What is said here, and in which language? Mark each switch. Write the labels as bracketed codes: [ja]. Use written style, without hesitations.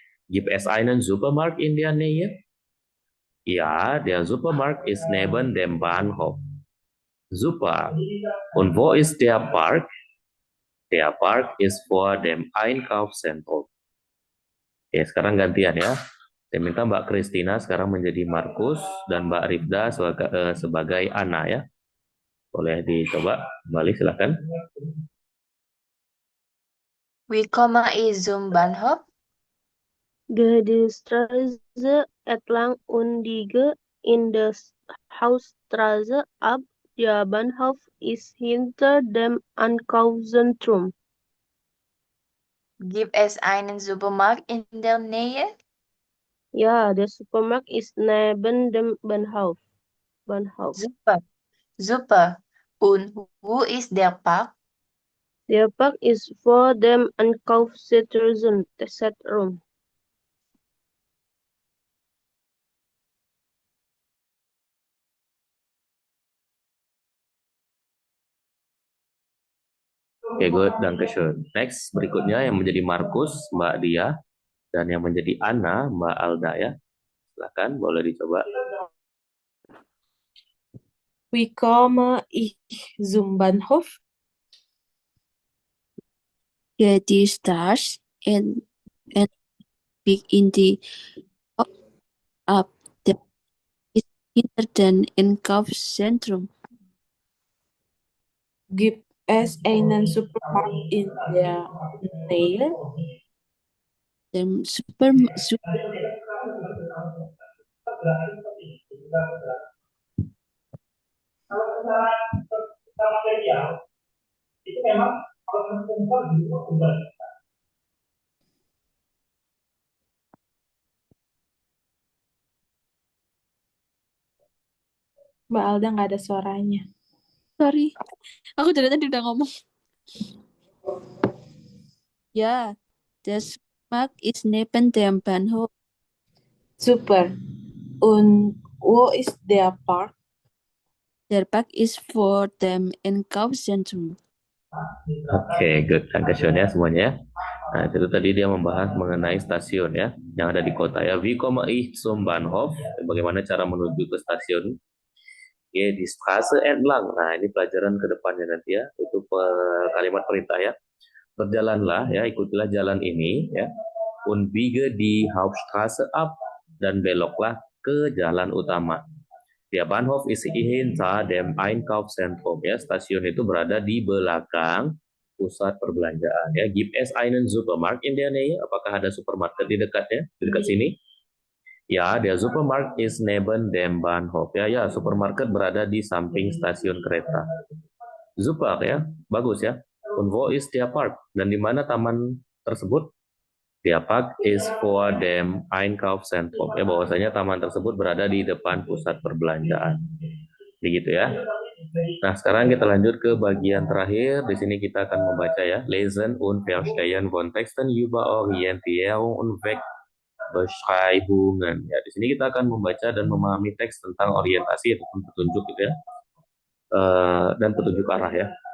[de] Gibt es einen Supermarkt in der Nähe? Ja, der Supermarkt ist neben dem Bahnhof. Super. Und wo ist der Park? Der Park ist vor dem Einkaufszentrum. [id] Oke, sekarang gantian ya. Saya minta Mbak Christina sekarang menjadi Markus dan Mbak Rifda sebagai Anna ya. Boleh dicoba kembali silakan. [de] Wie komme ich zum Bahnhof? Gehe die Straße entlang und biege in der Hausstraße ab. Der Bahnhof ist hinter dem Einkaufszentrum. Gibt es einen Supermarkt in der Nähe? Ja, der Supermarkt ist neben dem Bahnhof. Super. Super. Und wo ist der Park? Der Park ist vor dem Einkaufszentrum. Oke, good, Dankeschön. [id] Next, berikutnya yang menjadi Markus, Mbak Dia, dan yang menjadi Anna, Mbak Alda ya. Silakan, boleh dicoba. [de] Wie komme ich zum Bahnhof? get the stars and big in the up that is hinter than Einkaufszentrum. Gibt es einen Supermarkt in der Nähe? Dem [id] Mbak Alda nggak ada suaranya. sorry, aku dari tadi udah ngomong. [de] Ya, der Supermarkt ist neben dem Bahnhof. Super. Und wo ist der Park? Der Park ist vor dem Einkaufszentrum. [id] Oke, good. Dankeschön ya semuanya. Nah, itu tadi dia membahas mengenai stasiun ya, yang ada di kota ya. [de] Wie komme ich zum Bahnhof? [id] Bagaimana cara menuju ke stasiun? Ya, di [de] Straße entlang. [id] Nah, ini pelajaran ke depannya nanti ya. Itu kalimat perintah ya. Berjalanlah ya, ikutilah jalan ini ya. [de] Und biege die Hauptstraße ab, [id] dan beloklah ke jalan utama. [de] Der Bahnhof ist hinter dem Einkaufszentrum ya. [id] Stasiun itu berada di belakang pusat perbelanjaan ya. [de] Gibt es einen Supermarkt in der Nähe? [id] Apakah ada supermarket di dekatnya? Di dekat sini? [de] Ya, der Supermarkt ist neben dem Bahnhof. [id] Ya, ya, supermarket berada di samping stasiun kereta. Super ya, bagus ya. [de] Und wo ist der Park? [id] Dan di mana taman tersebut? [de] Der Park ist vor dem Einkaufszentrum. [id] Ya, bahwasanya taman tersebut berada di depan pusat perbelanjaan. Begitu ya. Nah, sekarang kita lanjut ke bagian terakhir. Di sini kita akan membaca ya. [de] Lesen und verstehen von Texten über Orientierung und Wegbeschreibungen. [id] Ya, di sini kita akan membaca dan memahami teks tentang orientasi ataupun petunjuk gitu ya. Dan petunjuk arah ya.